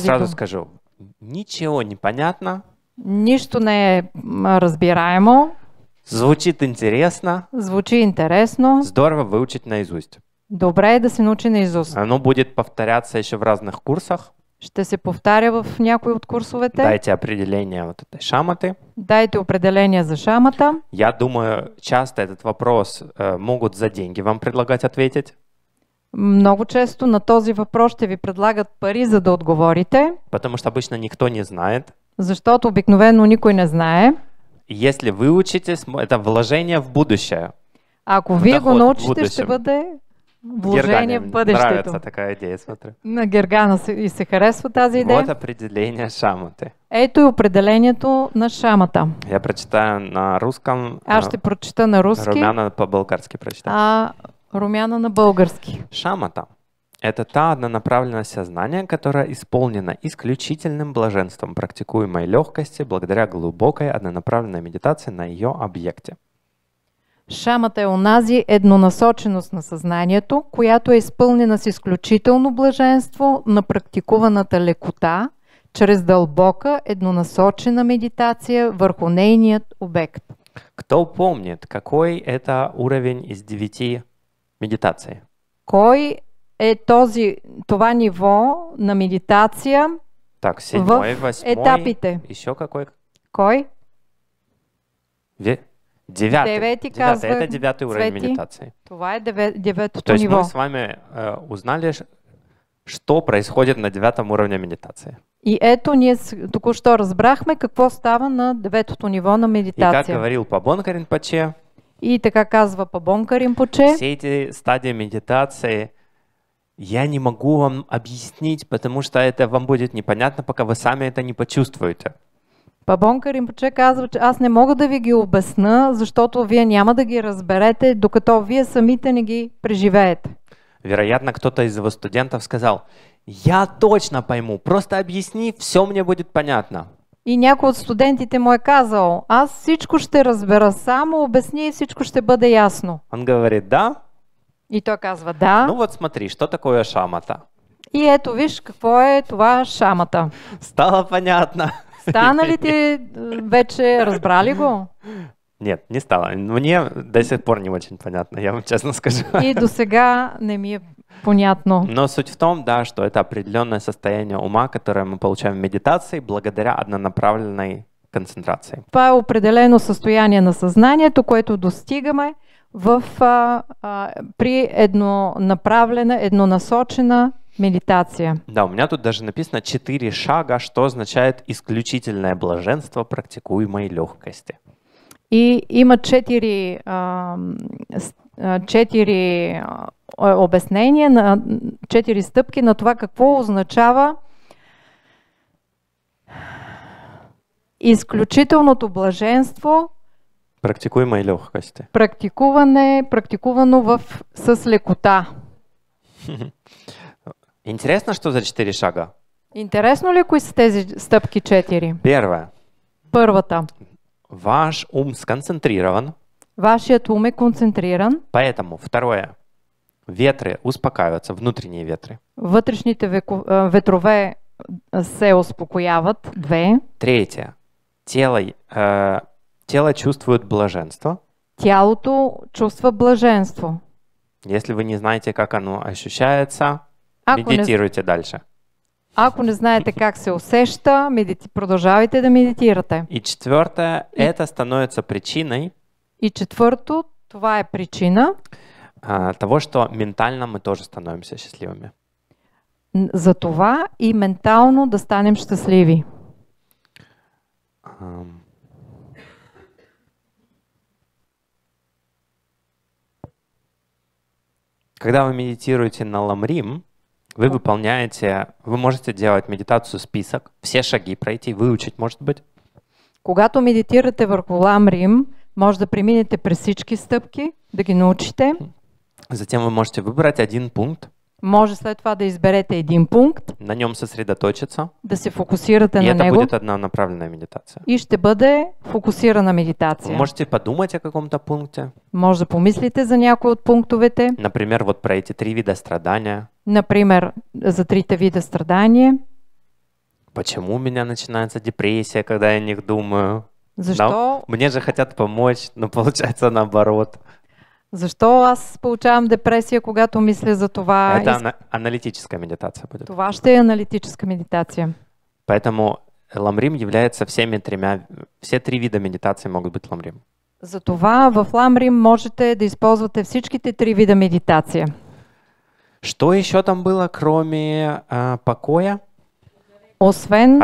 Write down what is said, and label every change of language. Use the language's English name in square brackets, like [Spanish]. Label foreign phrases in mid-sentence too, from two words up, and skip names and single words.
[Russian] Сразу [Bulgarian] дума. [Russian] скажу, ничего не понятно, [Bulgarian] Нищо не е разбираемо, [Russian] звучит интересно, [Bulgarian] звучи интересно, [Russian] здорово выучить наизусть. [Bulgarian] добре е да се научи наизуст. [Russian] Оно будет повторяться еще в разных курсах. [Bulgarian] Ще се повтаря в някои от курсовете. [Russian] Дайте определение вот этой шаматы. [Bulgarian] Дайте определение за шамата. [Russian] Я думаю, часто этот вопрос могут за деньги вам предлагать ответить, [Bulgarian] Много често на този въпрос ще ви предлагат пари, за да отговорите, [Russian] потому что обычно никто не знает. [Bulgarian] защото обикновено никой не знае. [Russian] И если вы учитесь, это вложение в будущее. [Bulgarian] Ако вие [Russian] Доход [Bulgarian] го в научите, [Russian] будущем. [Bulgarian] ще бъде вложение [Russian] Гергане [Bulgarian] в бъдещето. [Russian] нравится такая идея, смотрю. [Bulgarian] На Гергана и се харесва тази идея. [Russian] Вот определение шаматы. [Bulgarian] Ето и определението на шамата. [Russian] Я прочитаю на русском. [Bulgarian] Аз ще прочита на руски, [Russian] Румяна по-болгарски прочитаю. [Bulgarian] а Румяна на български. [Russian] Шамата – это та однонаправленность сознания, которая исполнена исключительным блаженством, практикуемой легкости благодаря глубокой однонаправленной медитации на ее объекте. [Bulgarian] Шамата е онази еднонасоченост на съзнанието, която е изпълнена с изключително блаженство на практикуваната лекота, чрез дълбока еднонасочена медитация върху нейният обект. [Russian] Кто помнит, какой это уровень из 9 медитаций? [Bulgarian] Кой е това ниво на медитация [Russian] Так, 7, [Bulgarian] в 8, етапите? [Russian] еще какой? [Bulgarian] Кой? [Russian] Девятый. [Bulgarian] Девети [Russian] Девятый. [Bulgarian] казва [Russian] Это 9 уровень [Bulgarian] Цвети. [Russian] медитации. [Bulgarian] Това е [Russian] То [Bulgarian] деветото [Russian] есть [Bulgarian] ниво. [Russian] мы с вами узнали, что происходит на 9 уровне медитации. [Bulgarian] И ето ние току-що разбрахме какво става на деветото ниво на [Russian] И как [Bulgarian] медитация. [Russian] говорил Пабонка Ринпоче, [Bulgarian] И така казва Пабонка Ринпоче, [Russian] все эти стадии медитации я не могу вам объяснить, потому что это вам будет непонятно, пока вы сами это не почувствуете. [Bulgarian] Пабонка Ринпоче казва, че аз не мога да ви ги обясна, защото вие няма да ги разберете, докато вие самите не ги преживеете. [Russian] Вероятно, кто-то из его студентов сказал, я точно пойму, просто объясни, все мне будет понятно. [Bulgarian] И някой от студентите му е казал, аз всичко ще разбера, само обясни и всичко ще бъде ясно. [Russian] Он говорит, да? [Bulgarian] И той казва, да. [Russian] Ну вот смотри, что такое шамата? [Bulgarian] И ето виж какво е това шамата. [Russian] Стало понятно. [Bulgarian] Стана ли ти вече, разбрали го? [Russian] Нет, не стало. Мне до сих пор не очень понятно, я вам честно скажу. [Bulgarian] И до сега не ми е понятно. [Russian] Но суть в том, да, что это определенное состояние ума, которое мы получаем в медитации благодаря однонаправленной концентрацией. [Bulgarian] Това е определено състояние на съзнанието, което достигаме при еднонаправлена, еднонасочена медитация. [Russian] Да, у меня тут даже написано 4 шага, что означает исключительное блаженство практикуемой легкости. [Bulgarian] И има 4 обяснения, 4 стъпки на това какво означава изключителното блаженство, [Russian] Практикуемой легкости. [Bulgarian] практикувано с лекота. [Russian] Интересно, что за 4 шага? [Bulgarian] Интересно ли кои са тези стъпки 4? [Russian] Первое. [Bulgarian] Първата. [Russian] Ваш ум сконцентрирован, [Bulgarian] Вашият ум е концентриран. [Russian] поэтому второе. Ветры успокаиваются, внутренние ветры. [Bulgarian] Вътрешните ветрове се успокояват. 2. [Russian] Третье. Тело чувствует блаженство. [Bulgarian] Тялото чувства блаженство. [Russian] Если вы не знаете, как оно ощущается, [Bulgarian] Ако не, [Russian] медитируйте дальше. [Bulgarian] ако не знаете как се усеща, продължавайте да медитирате. [Russian] И четвертое, это становится причиной [Bulgarian] И четвърто, това е причина [Russian] того, что ментально мы тоже становимся счастливыми. [Bulgarian] за това и ментално да станем щастливи. [Russian] Когда вы медитируете на ламрим, вы можете делать медитацию список, все шаги пройти, выучить, может быть. [Bulgarian] Когато медитирате върху ламрим, може да преминете през всички стъпки, да ги научите. [Russian] Затем вы можете выбрать один пункт, [Bulgarian] Може след това да изберете един пункт, [Russian] на нем сосредоточиться, [Bulgarian] да се фокусирате [Russian] и [Bulgarian] на [Russian] это [Bulgarian] него [Russian] будет однонаправленная медитация. [Bulgarian] и ще бъде фокусирана [Russian] Вы [Bulgarian] медитация. [Russian] можете подумать о каком-то пункте, [Bulgarian] Може да помислите за някой от пунктовете, [Russian] например, вот про эти 3 вида страдания. [Bulgarian] например, за 3 вида страдания. [Russian] Почему у меня начинается депрессия, когда я о них думаю? [Bulgarian] Защо, [Russian] Мне же хотят помочь, но получается наоборот. [Bulgarian] защо аз получавам депресия, когато мисля за това? [Russian] Это аналитическая медитация будет. [Bulgarian] Това ще е аналитическа медитация. [Russian] Поэтому ламрим является все 3 вида медитации могут быть ламрим. [Bulgarian] Затова в ламрим можете да използвате всичките 3 вида медитация. [Russian] Что еще там было, кроме покоя? [Bulgarian] Освен